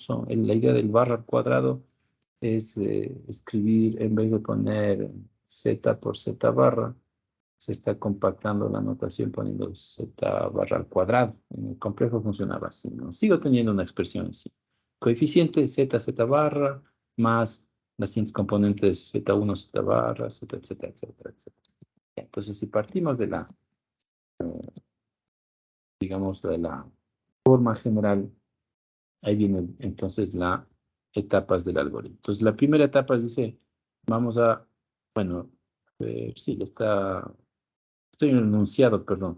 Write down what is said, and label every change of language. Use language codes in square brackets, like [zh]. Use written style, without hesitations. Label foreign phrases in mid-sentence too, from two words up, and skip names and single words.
[es] La idea del barra al cuadrado es escribir, en vez de poner z por z barra, se está compactando la notación poniendo z barra al cuadrado. En el complejo funcionaba así, ¿no? Sigo teniendo una expresión así. Coeficiente z barra más las siguientes componentes z1, z barra, z, etcétera, etcétera, etcétera. Entonces, si partimos de la, digamos, de la forma general, ahí viene entonces las etapas del algoritmo. Entonces, la primera etapa dice, vamos a, bueno, sí, estoy en el enunciado, perdón.